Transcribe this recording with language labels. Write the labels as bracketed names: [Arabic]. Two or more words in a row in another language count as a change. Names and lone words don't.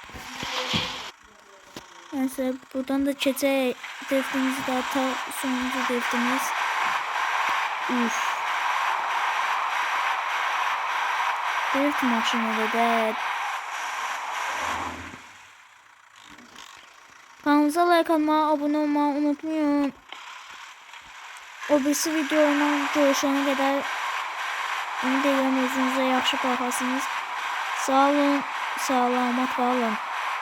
[Azerbaijani] Neyse buradan da keçək. Driftimizi də atar. Sonuncu driftimiz. Üf. Drift maşınıdır da. [Turkish] Kanalımıza like atmayı, abone olmayı unutmayın. O birisi videoyla görüşene kadar [Azerbaijani] ümid edirəm özünüzə yaxşı baxasınız. Sağ olun, salamat qalın.